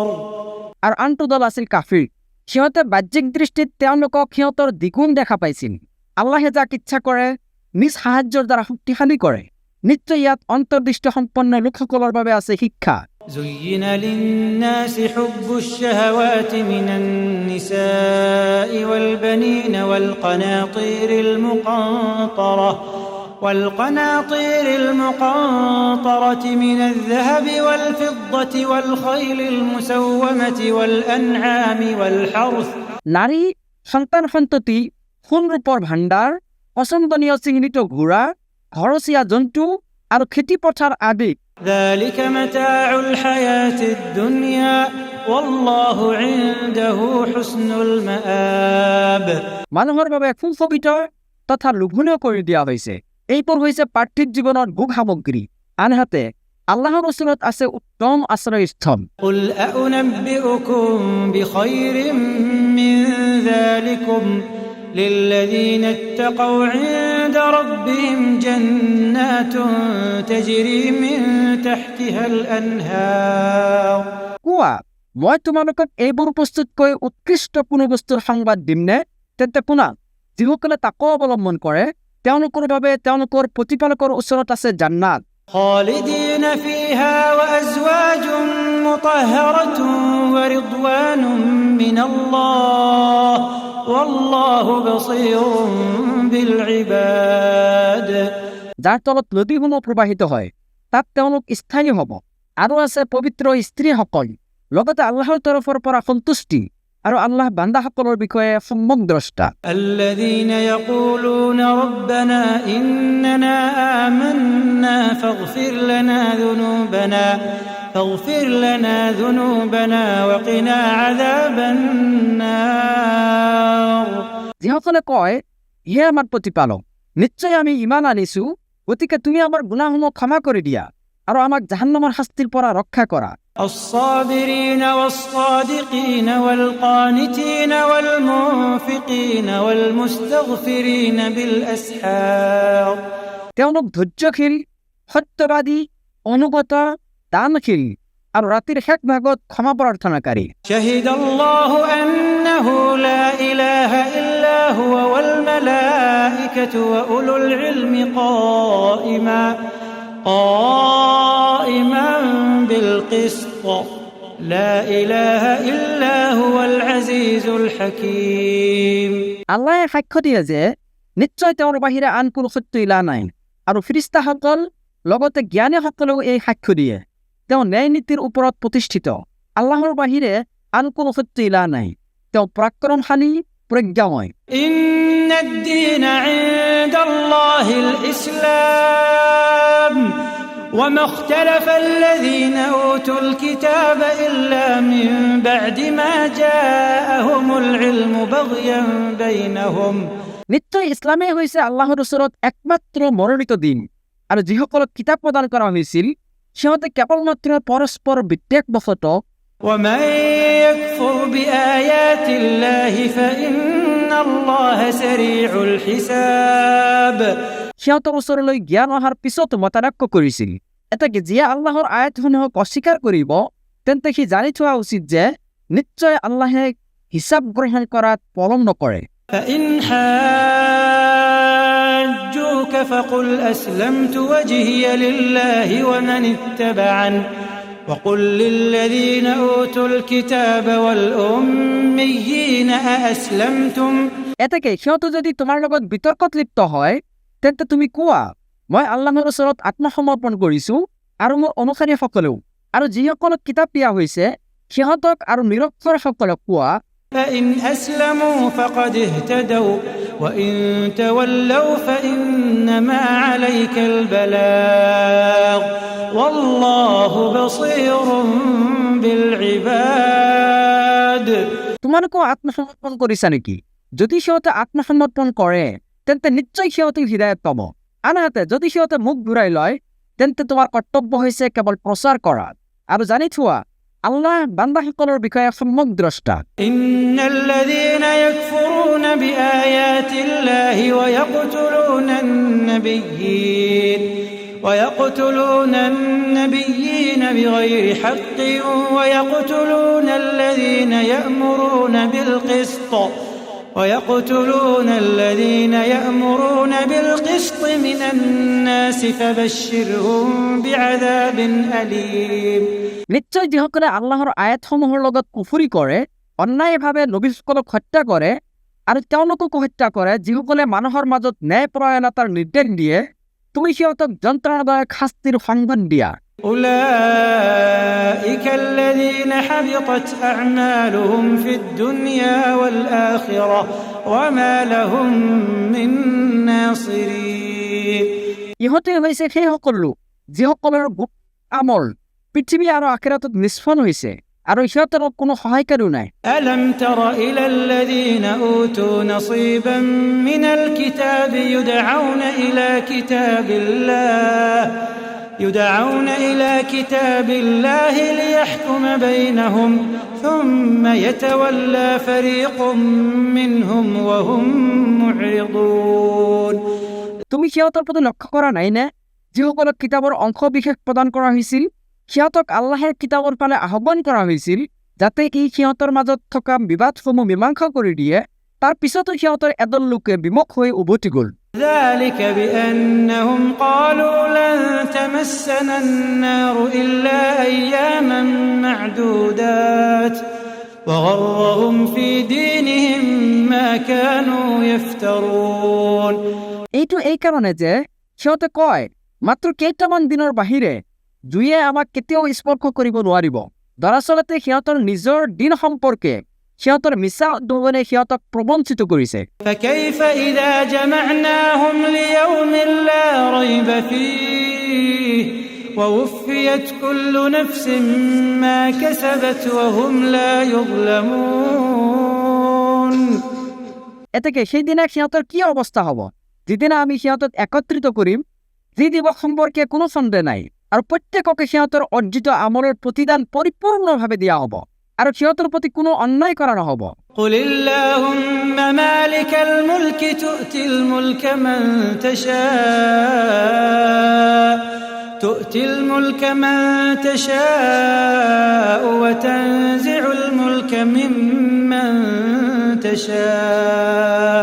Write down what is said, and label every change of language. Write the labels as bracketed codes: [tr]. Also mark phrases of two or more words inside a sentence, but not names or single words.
[as] আৰু আনটো দল আছিল কাফিৰ। সিহঁতে বাহ্যিক দৃষ্টিত তেওঁলোকক সিহঁতৰ দ্বিগুণ দেখা পাইছিল। আল্লাহে যাক ইচ্ছা কৰে নিজ সাহায্যৰ দ্বাৰা শক্তিশালী কৰে। নিশ্চয় ইয়াত অন্তৰ্দৃষ্টি সম্পন্ন লোকসকলৰ বাবে আছে শিক্ষা। [ar] زين للناس حب الشهوات من النساء والبنين والقناطير المقنطرة من الذهب والفضة والخيل المسومة والأنعام والحرث। [as] নারী, সন্তান সন্ততি, সোণ ৰূপৰ ভাণ্ডাৰ, পচন্দনীয় চিহ্নিত ঘোঁৰা, ঘৰচীয়া জন্তু আৰু খেতি পথাৰ আদি। [ar] ذلك متاع الحياة الدنيا والله عنده حسن المآب। [as] মানুহৰ বাবে সুশোভিত তথা লোভনীয় কৰি দিয়া হৈছে। এইবোৰ হৈছে পাৰ্থিৱ জীৱনৰ ভোগ সামগ্ৰী। আনহাতে আল্লাহৰ ওচৰত আছে উত্তম আশ্ৰয়স্থল। [ar] قل أأنبئكم بخير من ذلكم للذين اتقوا عند ربهم جنات تجري من تحتها الأنهار। [as] কোৱা, মই তোমালোকক এইবোৰ প্ৰস্তুতকৈ উৎকৃষ্ট কোনো বস্তুৰ সংবাদ দিমনে? তেন্তে শুনা, যিসকলে তাকৱা অৱলম্বন কৰে তেওঁলোকৰ বাবে তেওঁলোকৰ প্ৰতিপালকৰ ওচৰত আছে জান্নাত। [ar] خالدين فيها وأزواج مطهرة ورضوان من الله والله بصير بالعباد। [as] যাৰ তলত নদীসমূহ প্ৰবাহিত হয় তাত তেওঁলোক স্থায়ী হ'ব। আৰু আছে পবিত্ৰ স্ত্ৰীসকল, লগতে আল্লাহৰ তৰফৰ পৰা সন্তুষ্টি আৰু আল্লাহ বান্দাসকলৰ বিষয়ে সম্যক দ্ৰষ্টা। [ar] الذين يقولون ربنا إننا آمنا فاغفر لنا ذنوبنا وقنا عذاب النار। [as] যিসকলে কয়, হে আমাৰ প্ৰতিপালক, নিশ্চয় আমি ইমান আনিছো, গতিকে তুমি আমাৰ গুনাহসমূহ ক্ষমা কৰি দিয়া আৰু আমাক জাহান্নামৰ শাস্তিৰ পৰা ৰক্ষা কৰা। [ar] الصابرين والصادقين والقانتين والمنفقين والمستغفرين بالأسحار। [as] তেওঁলোক ধৈৰ্যশীল, সত্যবাদী, অনুগত, দানশীল আৰু ৰাতিৰ শেষ ভাগত ক্ষমা প্ৰাৰ্থনাকাৰী। [ar] شهد الله أنه لا إله إلا هو والملائكة وأولو العلم قائما بالقسط لا إله إلا هو العزيز الحكيم। [as] আল্লাহে সাক্ষ্য দিয়ে যে নিশ্চয় তেওঁৰ বাহিৰে আন কোনো সত্য ইলা নাই আৰু ফিৰিস্তাসকল লগতে জ্ঞানীসকলেও এই সাক্ষ্য দিয়ে। তেওঁ ন্যায় নীতিৰ ওপৰত প্ৰতিষ্ঠিত। আল্লাহৰ বাহিৰে আন কোনো সত্য ইলা নাই। তেওঁ পৰাক্ৰমশালী, প্ৰজ্ঞাময়। [ar] إن الدين عند الله الإسلام وما اختلف الذين أوتوا الكتاب إلا من بعد ما جاءهم العلم بغيا بينهم। [as] নিশ্চয় ইছলামেই হৈছে আল্লাহৰ ওচৰত একমাত্ৰ মনোনীত দিন আৰু যিসকলক কিতাপ প্ৰদান কৰা হৈছিল সিহঁতে কেৱলমাত্ৰ পৰস্পৰ বিদ্বেষবশতঃ [ar] ومن يكفر بآيات الله فإن الله سريع الحساب। [as] সিহঁতৰ ওচৰলৈ জ্ঞান অহাৰ পিছত মতানক্য কৰিছিল। এটাকে যিয়ে আল্লাহৰ আয়াতসমূহক অস্বীকাৰ কৰিব তেন্তে সি জানি থোৱা উচিত যে নিশ্চয় আল্লাহে হিসাব গ্রহণ করাত পলম নকৰে। [ar] فإن حاجوك فقل أسلمت وجهي لله ومن اتبعن وقل للذين أوتوا الكتاب والأميين أأسلمتم। [as] এতেকে সিহঁতে যদি তোমাৰ লগত বিতৰ্কত লিপ্ত হয় তেন্তে তুমি কোৱা, মই আল্লাহৰ ওচৰত আত্মসমৰ্পণ কৰিছো আৰু মোৰ অনুসাৰীসকলেও আৰু যিসকলক কিতাপ দিয়া হৈছে সিহঁতক আৰু নিৰক্ষৰসকলক কোৱা, [ar] فإن أسلموا فقد اهتدوا وإن تولوا فإنما عليك البلاغ والله بصير بالعباد। [as] তোমালোকেও আত্মসমৰ্পণ কৰিছা নেকি? যদি সিহঁতে আত্মসমৰ্পণ কৰে তেন্তে নিশ্চয় সিহঁতে হৃদায়ত পাব, আনহাতে যদি সিহঁতে মুখ ঘূৰাই লয় তেন্তে তোমাৰ কৰ্তব্য হৈছে কেৱল প্ৰচাৰ কৰা আৰু জানি থোৱা আল্লাহ বান্দাসকলৰ বিষয়ে সম্যক দ্ৰষ্টা। [ar] إن الذين يكفرون بآيات الله ويقتلون النبيين بغير حق ويقتلون الذين يأمرون بالقسط من الناس فبشرهم بعذاب أليم। [as] নিশ্চয় যিসকলে আল্লাহৰ আয়াতসমূহৰ লগত কুফৰি কৰে, অন্যায়ভাৱে নবীসকলক হত্যা কৰে আৰু তেওঁলোকক হত্যা কৰে, যিসকলে মানুহৰ মাজত ন্যায়পৰায়ণতাৰ নিৰ্দেশ দিয়ে, তুমি সিহঁতক যন্ত্ৰণাদায়ক শাস্তিৰ সংবাদ দিয়া। [ar] أولئك الذين حبطت أعمالهم في الدنيا والآخرة وما لهم من ناصرين। [as] ইহঁতে হৈছে সেই সকল লোক যিসকলৰ আমল পৃথিৱী আৰু আখিৰাতত নিষ্ফল হৈছে আৰু সিহঁতৰ কোনো সহায়কাৰীও নাই। [ar] ألم تر إلى الذين أوتوا نصيبا من الكتاب يدعون إلى كتاب الله ليحكم بينهم ثم يتولى فريق منهم وهم معرضون। [as] তুমি সিহঁতৰ প্ৰতি লক্ষ্য কৰা নাই নে? যিসকলক কিতাপৰ অংশ বিশেষ প্ৰদান কৰা হৈছিল সিহঁতক আল্লাহৰ কিতাপৰ ফালে আহ্বান কৰা হৈছিল যাতে সিহঁতৰ মাজত থকা বিবাদসমূহ মীমাংসা কৰি দিয়ে, তাৰ পিছতো সিহঁতৰ এদল লোকে বিমুখ হৈ উভতি গ'ল। [ar] ذلك بأنهم قالوا لن تمسنا النار إلا أياما معدودات وغرهم في دينهم ما كانوا يفترون। [as] এইটো এই কাৰণে যে সিহঁতে কয় মাত্ৰ কেইটামান দিনৰ বাহিৰে জুয়ে আমাক কেতিয়াও স্পৰ্শ কৰিব নোৱাৰিব। দৰাচলতে সিহঁতৰ নিজৰ দিন সম্পৰ্কে সিহঁতৰ মিছা উদ্ভাৱনে সিহঁতক প্ৰবঞ্চিত কৰিছে। [ar] فكيف إذا جمعناهم ليوم لا ريب فيه ووفيت كل نفس ما كسبت وهم لا يظلمون। [as] এতেকে সেইদিনা সিহঁতৰ কি অৱস্থা হ'ব যিদিনা আমি সিহঁতক একত্ৰিত কৰিম, যি দিৱস সম্পৰ্কে কোনো সন্দেহ নাই, আৰু প্ৰত্যেককে সিহঁতৰ অৰ্জিত আমলৰ প্ৰতিদান পৰিপূৰ্ণভাৱে দিয়া হ'ব আৰু সিহঁতৰ প্ৰতি কোনো অন্যায় কৰা নহ'ব। [ar] قل اللهم مالك الملك تؤتي الملك من تشاء وتنزع الملك ممن تشاء।